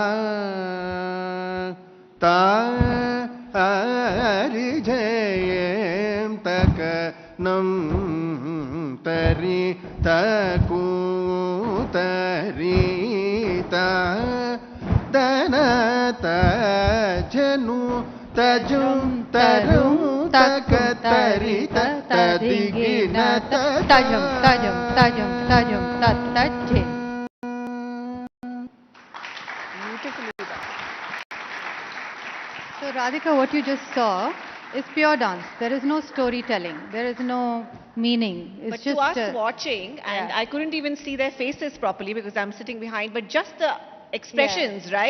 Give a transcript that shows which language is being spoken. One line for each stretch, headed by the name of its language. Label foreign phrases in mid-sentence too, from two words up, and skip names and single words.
English: ता हरिजयं तक नम तरी तकू तरी ता दन तजनु तजुं तरु तक तरी तदिगिन tajam tajam tajam tajam tat tajje. Beautifully done. So Radhika, what you just saw is pure dance. There is no storytelling. There is no meaning. It's But just to us watching, and yeah. I couldn't even see their faces properly because I'm sitting behind, but just the expressions, right?